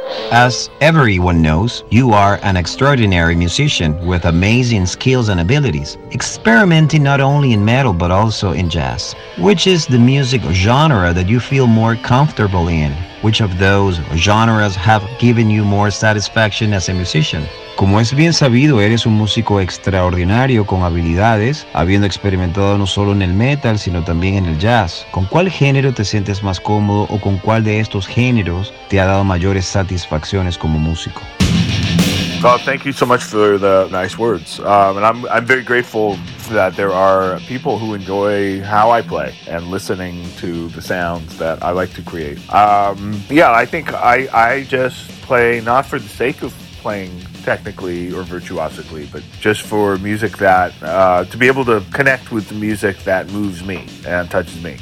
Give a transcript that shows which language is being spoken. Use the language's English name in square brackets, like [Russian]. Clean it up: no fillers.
[English] As everyone knows, you are an extraordinary musician with amazing skills and abilities, experimenting not only in metal but also in jazz. Which is the music genre that you feel more comfortable in? Which of those genres have given you more satisfaction as a musician? [Spanish] Como es bien sabido, eres un músico extraordinario con habilidades, habiendo experimentado no solo en el metal, sino también en el jazz. ¿Con cuál género te sientes más cómodo o con cuál de estos géneros te ha dado mayores satisfacciones como músico? [English] Well, thank you so much for the nice words. And I'm very grateful that there are people who enjoy how I play and listening to the sounds that I like to create. I think I just play not for the sake of playing technically or virtuosically, but just for music that, to be able to connect with the music that moves me and touches me.